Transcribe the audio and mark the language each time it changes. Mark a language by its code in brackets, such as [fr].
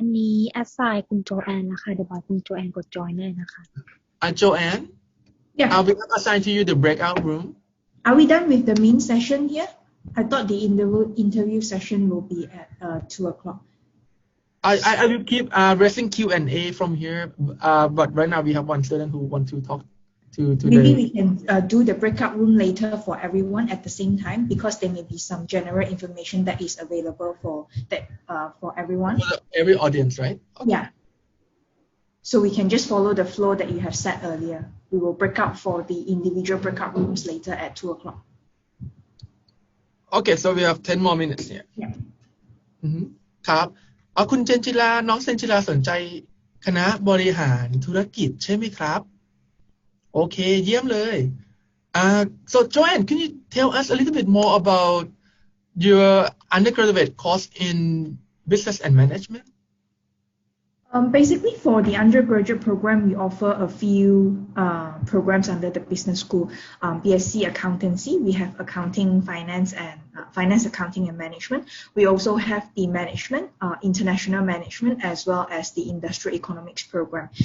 [th] อันนี้อาศัยคุณโจแอนนะคะเดี๋ยวบอกคุณโจแอนกดจอยได้นะคะ [en] Joanne Yeah. I'll be assigned to you the breakout room Are we done with the main session here? I thought the interview session will be at 2 o'clock. I will keep raising Q&A from here but right now we have one student who want to talk to Maybe we can do the breakout room later for everyone at the same time because there may be some general information that is available for everyone. For every audience, right? Okay. Yeah. So we can just follow the flow that you have set earlier. We will break out for the individual breakout rooms later at 2 o'clock. Okay, so we have 10 more minutes here. Yeah. ครับคุณเจนจิราน้องเจนจิราสนใจคณะบริหารธุรกิจใช่ไหมครับโอเคเยี่ยมเลย so Joanne can you tell us a little bit more about your undergraduate course in business and management Basically, for the undergraduate program, we offer a few programs under the business school. BSc Accountancy, we have Accounting, Finance, and Finance, Accounting, and Management. We also have the Management, International Management, as well as the Industrial Economics program.